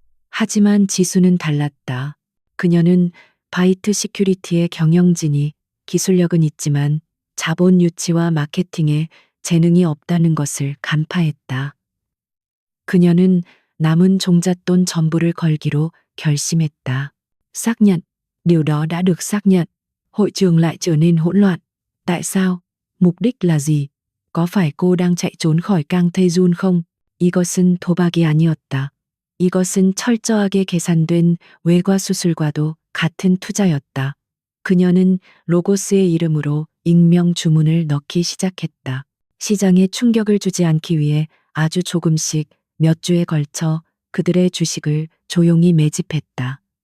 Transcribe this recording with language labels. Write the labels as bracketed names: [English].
[Korean] 하지만 지수는 달랐다. 그녀는 바이트 시큐리티의 경영진이 기술력은 있지만 자본 유치와 마케팅에 재능이 없다는 것을 간파했다. 그녀는 남은 종잣돈 전부를 걸기로 결심했다. [Vietnamese] Xác nhận, điều đó đã được xác nhận. Hội trường lại trở nên hỗn loạn. Tại sao? Mục đích là gì? có phải cô đang chạy trốn khỏi Kang Tae-jun không? [Korean] 이것은 도박이 아니었다. 이것은 철저하게 계산된 외과 수술과도 같은 투자였다. 그녀는 로고스의 이름으로 익명 주문을 넣기 시작했다. 시장에 충격을 주지 않기 위해 아주 조금씩 몇 주에 걸쳐 그들의 주식을 조용히 매집했다.